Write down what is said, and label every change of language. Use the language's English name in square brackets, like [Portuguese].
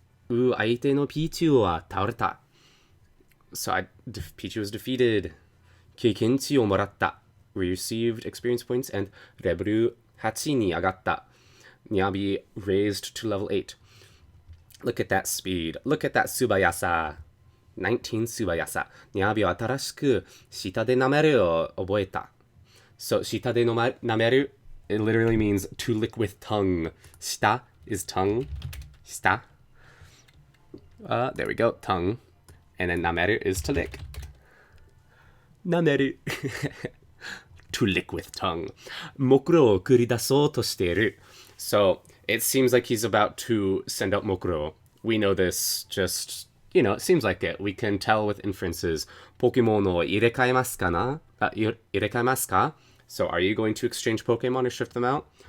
[Japanese] Aite no Pichu wa taoreta. [English] So Pichu was defeated. [Japanese] 経験値をもらった [English] We received experience points. And [Japanese] レベル8に上がった [English] Nyabi raised to level 8. Look at that speed. Look at that 素早さ。 [Japanese] 19素早さ。 Nyabi は新しく舌で舐めるを覚えた。 [English] So 舌で舐める it literally means to lick with tongue. 舌 is tongue. 舌 there we go, tongue. And then 舐める is to lick. 舐めるto lick with tongue. [Japanese] 目論を繰り出そうとしている。 [English] So it seems like he's about to send out mokuro. We know this just, it seems like it. We can tell with inferences. [Japanese] Pokemon を入れ替えますかな? 入れ替えますか? [English] So are you going to exchange Pokemon or shift them out?